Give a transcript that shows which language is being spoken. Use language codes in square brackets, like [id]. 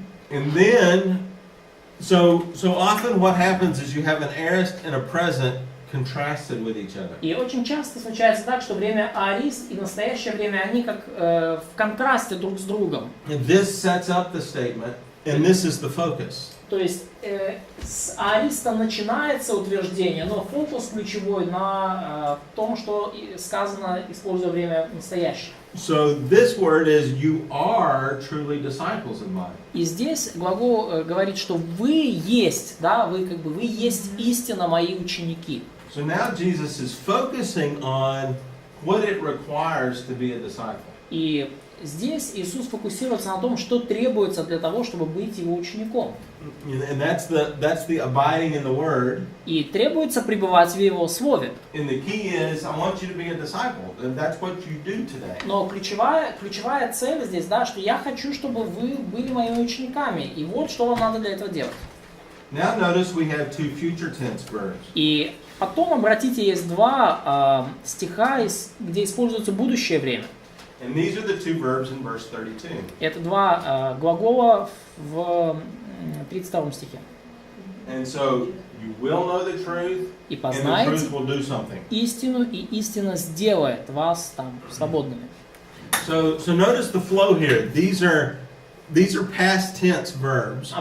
[en] And then, so often what happens is you have an aorist and a present contrasted with each other. [ru] И очень часто случается так, что время аорист и настоящее время, они как в контрасте друг с другом. [en] And this sets up the statement, and this is the focus. [ru] То есть с аориста начинается утверждение, но фокус ключевой на том, что сказано, используя время настоящее. [en] So this word is you are truly disciples of mine. [ru] И здесь глагол говорит, что вы есть, да, вы как бы вы есть истинно мои ученики. [en] So now Jesus is focusing on what it requires to be a disciple. [ru] И здесь Иисус фокусируется на том, что требуется для того, чтобы быть его учеником. [en] And that's the abiding in the word. [ru] И требуется пребывать в его слове. [en] And the key is I want you to be a disciple. And that's what you do today. [ru] Но ключевая цель здесь, да, что я хочу, чтобы вы были моими учениками. И вот что вам надо для этого делать. [en] Now notice we have two future tense verbs. [ru] И потом, обратите, есть два стиха, где используется будущее время. [en] And these are the two verbs in verse 32. [ru] Это два глагола в 32 стихе. [en] And so you will know the truth, [ru] И [en] and the [ru] познаете [en] truth will do something. [ru] истину, и истина сделает вас там свободными. [en] So notice the flow here. These are past tense verbs.